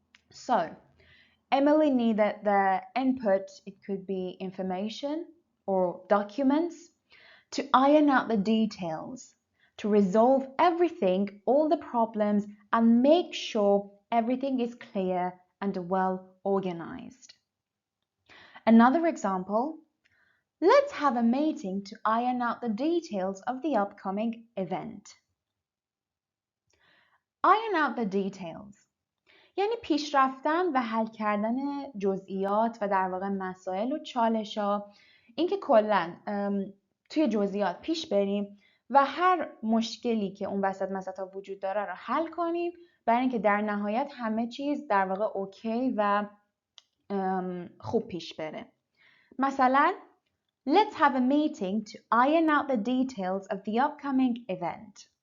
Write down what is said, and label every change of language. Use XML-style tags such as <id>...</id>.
<en>So, Emily needed the input, it could be information or documents, to iron out the details, to resolve everything, all the problems, and make sure everything is clear and well organized. Another example, let's have a meeting to iron out the details of the upcoming event. Iron out the details</en> <fa>یعنی پیش رفتن و حل کردن جزئیات و در واقع مسائل و چالش‌ها، اینکه کلاً توی جزئیات پیش بریم و هر مشکلی که اون وسط وجود داره رو حل کنیم برای اینکه در نهایت همه چیز در واقع اوکی و خوب پیش بره.</fa> <en>مثلا Let's have a meeting to iron out the details of the upcoming event.</en>